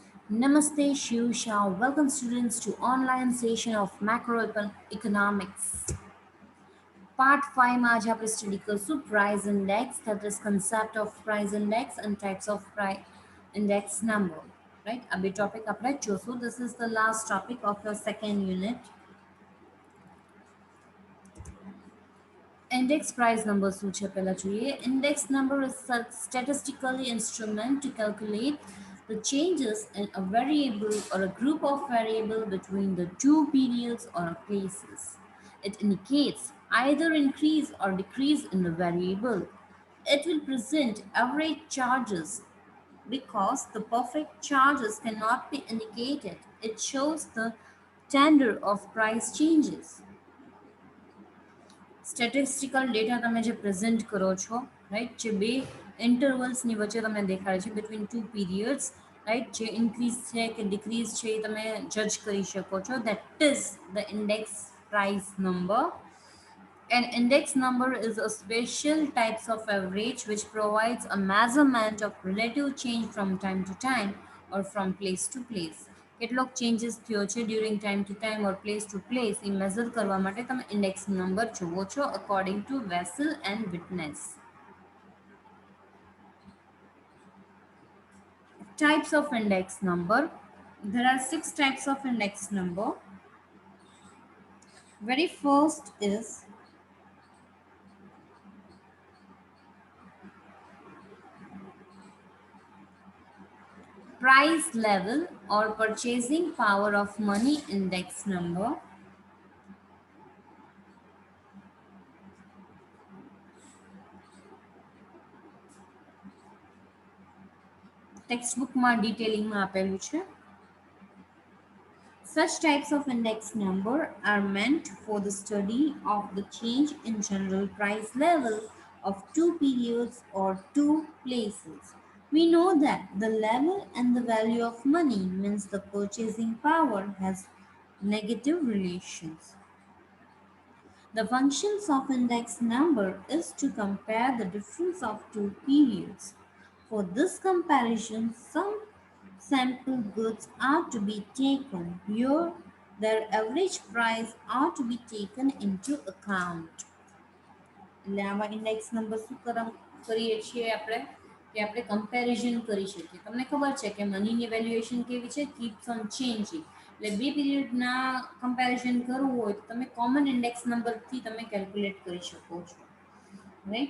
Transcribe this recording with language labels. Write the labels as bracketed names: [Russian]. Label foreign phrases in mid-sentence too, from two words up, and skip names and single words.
[English] Namaste, Shiv Shah. Welcome students to online session of macroeconomics. Part 5 [Gujarati] માં આજે આપણે સ્ટડી કરશું [English] price index, that is concept of price index and types of price index number. Right? [Gujarati] આ બે topic આપણે જોશું. [English] This is the last topic of your second unit. Index price number [Gujarati] શું છે પહેલા જોઈએ. [English] Index number is a statistical instrument to calculate the changes in a variable or a group of variable between the two periods or places. It indicates either increase or decrease in the variable. It will present average charges because the perfect charges cannot be indicated. It shows the tender of price changes. statistical data [Gujarati] તમે જે પ્રેઝન્ટ કરો છો, રાઈટ, જે બે ઇન્ટરવલ્સની વચ્ચે તમને દેખાડે છે [English] between two periods, [Gujarati] રાઈટ, જે ઇન્ક્રીઝ છે કે ડિક્રીઝ છે એ તમે જજ કરી શકો છો. [English] that is the index price number. An index number is a special types of average which provides a measurement of relative change from time to time or from place to place. [Gujarati] કેટલોક ચેન્જીસ થયો છે [English] during time to time or place to place [Gujarati] એ મેઝર કરવા માટે તમે [English] index number [Gujarati] જુઓ છો [English] according to vessel and witness. Types of index number. There are 6 types of index number. Very first is price level or purchasing power of money index number. [Gujarati] ટેક્સ્ટબુકમાં ડિટેલિંગમાં આપેલું છે. [English] Such types of index number are meant for the study of the change in general price level of two periods or two places. We know that the level and the value of money means the purchasing power has negative relations. The functions of index number is to compare the difference of two periods. For this comparison, some sample goods are to be taken. Here, their average price are to be taken into account. [Gujarati] એટલે આવા [English] index number [Gujarati] શું કરીએ છીએ આપણે કે આપણે કમ્પેરિઝન કરી શકીએ. તમને ખબર છે કે મનીની વેલ્યુએશન કેવી છે, [English] keeps on changing. [Gujarati] એટલે બે પીરિયડના કમ્પેરિઝન કરવું હોય તો તમે [English] common index [Gujarati] નંબરથી તમે કેલ્ક્યુલેટ કરી શકો છો, રાઈટ.